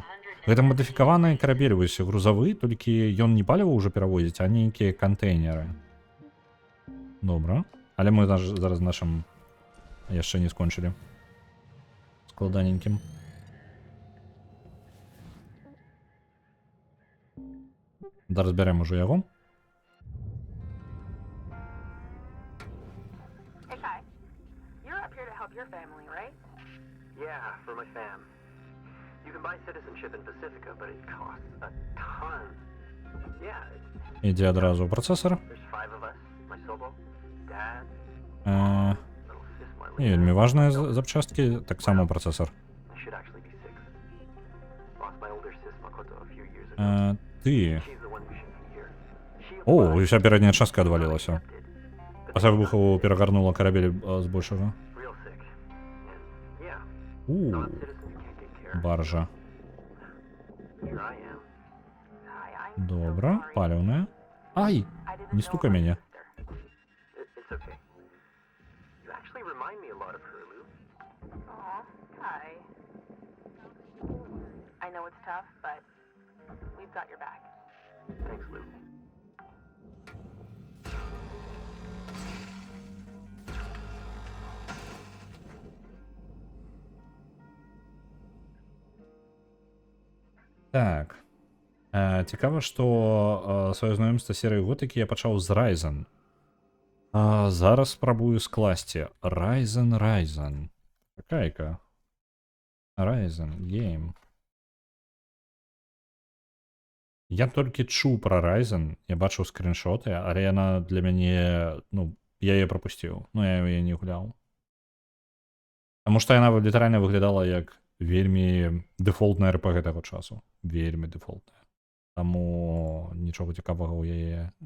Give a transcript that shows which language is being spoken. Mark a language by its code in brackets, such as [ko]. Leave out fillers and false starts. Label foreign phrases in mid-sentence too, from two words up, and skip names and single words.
[be] Гэта мадыфікаваны карабель, вось грузавы, толькі ён не паліва ўжо перавозіць, а нейкія кантэйнеры. Добра. Але мы зараз нашым яшчэ не скончылі. Складаненькім. Да разбярем ужо яго. [en] Hey, Kai. You're up here to help your family, right? Yeah, for my fam. You can buy citizenship in Pacifica, but it costs a ton. Yeah, [be] Ідзе адразу ў працэсар. [en] there's 5 of us. My Sobo, Dad, little sis [be] Не [en] Marlene. [be] вельмі важныя запчасткі, таксама працэсар. [en] I should actually be 6. Lost my older sis Makoto a few years ago. [be] Ты... [en] She's the one who should be here. She [be] О, [en] applied, [be] уся пярэдняя частка адвалілася. [en] accepted, but [be] Пасля выбуху перагарнула карабель з большага. [en] real sick. And yeah, non-citizens can't get care. [be] Баржа. [en] Here I am. Hi, I'm so [be] Добра, [en] sorry. [be] паліўная. Ай! [en] I didn't [be] Не [en] know [be] стукай [en] about [be] мяне. [en] your sister. It's okay. You actually remind me a lot of her, Lou. Aw, Kai. I know it's tough, but we've got your back. Thanks, Lou. [be] Так. Цікава, што сваё знаёмства серыі готыкі я пачаў з Ryzen. Зараз спрабую скласці. Ryzen. Какая-ка. Ryzen Game. Я толькі чуў пра Ryzen, я бачыў скріншоты, але яна для мяне, ну, я яе прапусціў. Ну, я яе не гуляў. Таму што яна літаральна выглядала як вельмі дэфолтная RPG таго часу. Вельмі дэфолтная. Таму нічога цікавага ў яе.